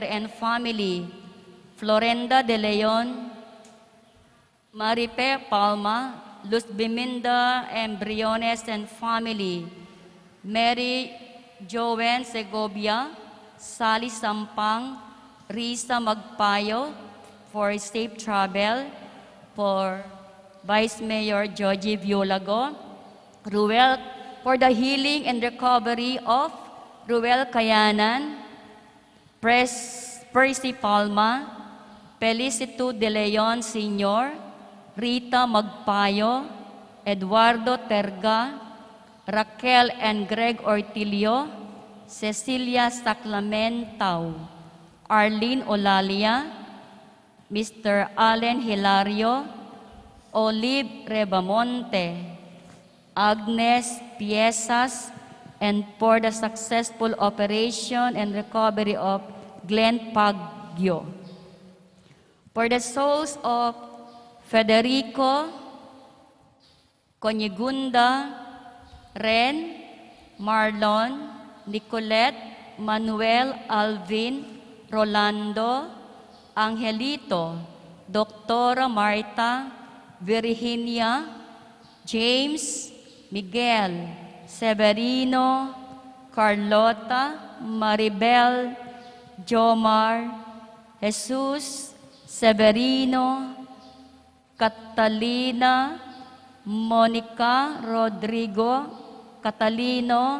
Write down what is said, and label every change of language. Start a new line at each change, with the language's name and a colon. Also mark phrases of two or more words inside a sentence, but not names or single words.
English: and family, Florenda De Leon, Maripe Palma, Luz Biminda and Briones and family, Mary Joanne Segovia, Sally Sampang, Risa Magpayo, for safe travel, for Vice Mayor Joji Violago, Ruel, for the healing and recovery of Ruel Kayanan, Percy Palma, Felicito De Leon Sr., Rita Magpayo, Eduardo Terga, Raquel and Greg Ortilio, Cecilia Saclamentao, Arlene Olalia, Mr. Allen Hilario, Olive Rebamonte, Agnes Piezas, and for the successful operation and recovery of Glenn Pagyo. For the souls of Federico Conyegunda, Ren, Marlon, Nicolette, Manuel, Alvin, Rolando, Angelito, Doctora Marta, Virginia, James, Miguel, Severino, Carlota, Maribel, Jomar, Jesus, Severino, Catalina, Monica, Rodrigo, Catalino,